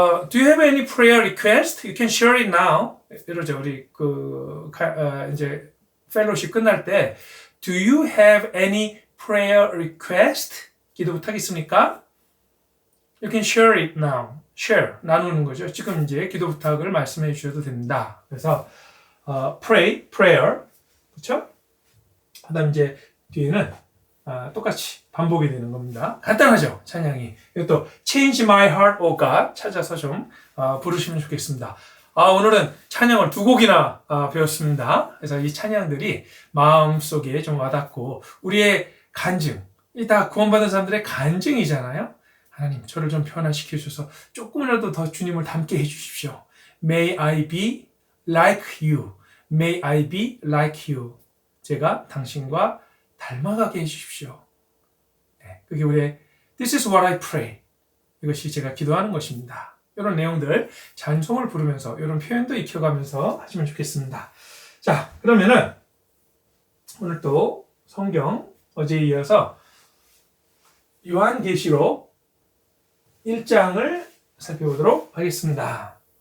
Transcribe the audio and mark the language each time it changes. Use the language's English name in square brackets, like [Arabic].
[English] Do you have any prayer request? You can share it now. [Korean] 이러죠. 우리 이제 펠로십 끝날 때 [English] Do you have any prayer request? [Korean] 기도 부탁 있습니까? [English] You can share it now. [Korean] share, 나누는 거죠. 지금 이제 기도 부탁을 말씀해 주셔도 됩니다. 그래서 pray, prayer, 그렇죠? 그다음 이제 뒤에는 똑같이 반복이 되는 겁니다. 간단하죠, 찬양이. 이것도 Change My Heart, O God 찾아서 좀 부르시면 좋겠습니다. 오늘은 찬양을 2곡이나 배웠습니다. 그래서 이 찬양들이 마음속에 좀 와닿고 우리의 간증, 이 다 구원받은 사람들의 간증이잖아요. 하나님, 저를 좀 변화시켜 주셔서 조금이라도 더 주님을 닮게 해 주십시오. [English] May I be like you. May I be like you. [Korean] 제가 당신과 닮아가게 해 주십시오. 네, 그게 우리의 [English] This is what I pray. [Korean] 이것이 제가 기도하는 것입니다. 이런 내용들 찬송을 부르면서 이런 표현도 익혀가면서 하시면 좋겠습니다. 자, 그러면은 오늘 또 성경 어제에 이어서 요한계시록 1장을 살펴보도록 하겠습니다.